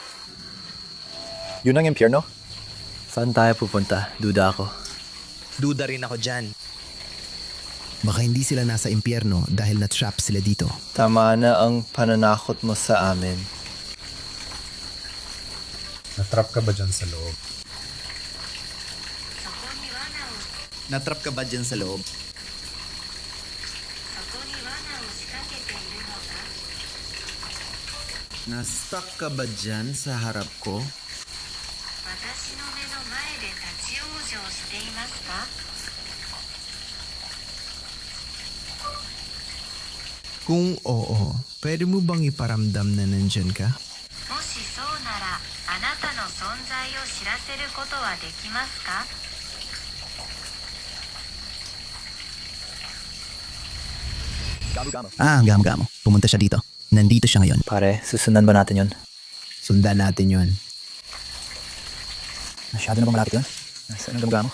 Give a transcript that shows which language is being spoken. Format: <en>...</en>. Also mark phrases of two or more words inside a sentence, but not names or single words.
<tl>Yun ang impyerno? Saan tayo pupunta? Duda ako. Duda rin ako dyan. Baka hindi sila nasa impyerno dahil na-trap sila dito. Tama na ang pananakot mo sa amin. Natrap ka ba dyan sa loob?</tl> <ja>そこに罠を</ja> <tl>Na-trap ka ba dyan sa loob?</tl> <ja>そこに罠を仕掛けているのか?</ja> <tl>Na-stuck ka ba dyan sa harap ko?</tl> <ja>私の目の前で立ち往生していますか?</ja> <tl>Kung oo, pwede mo bang iparamdam na nandyan ka?</tl> <ja>もしそうならあなたの存在を知らせることはできますか?</ja> <tl>Ah, gamo-gamo. Pumunta siya dito. Nandito siya ngayon. Pare, susundan ba natin yun? Sundan natin yon. Masyado na ba malapit yun? Nasaan ang gamo-gamo?</tl>